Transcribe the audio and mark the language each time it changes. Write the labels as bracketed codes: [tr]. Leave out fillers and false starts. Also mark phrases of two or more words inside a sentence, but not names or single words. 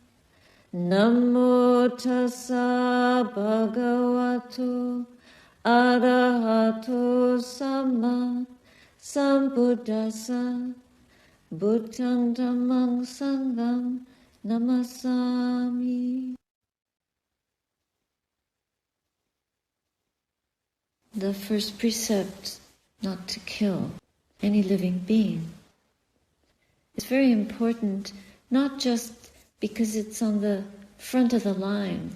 [pi] Namo tassa bhagavato arahato sama sambuddhassa. Buddhang dhammang sangham namasami. [en] The first precept, not to kill any living being. It's very important, not just because it's on the front of the line.